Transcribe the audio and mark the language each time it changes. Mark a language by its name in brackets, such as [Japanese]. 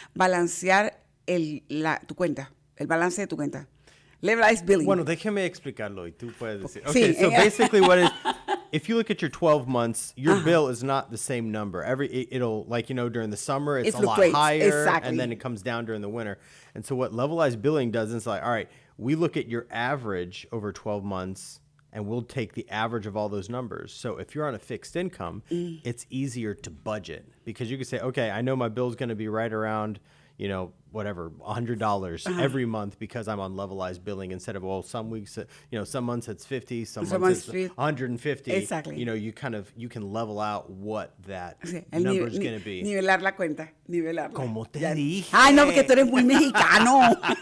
[Spanish] Balancear tu cuenta, el balance de tu cuenta. [English] Levelized billing. [Spanish] Bueno, déjame explicarlo y tú puedes decir. [English] Okay, so basically if you look at your 12 months, your bill is not the same number. It'll, during the summer, it's a lot higher, and then it comes down during the winter. And so what levelized billing does is all right, we look at your average over 12 months, and we'll take the average of all those numbers. So if you're on a fixed income, it's easier to budget, because you can say, okay, I know my bill's going to be right around, $100 every month, because I'm on levelized billing, instead of, some weeks, some months it's 50, some months it's 150. Exactly. You can level out what that number is going to be. [Spanish] Nivelar la cuenta, nivelarla. Como te dije. Ay, no, porque tú eres muy mexicano.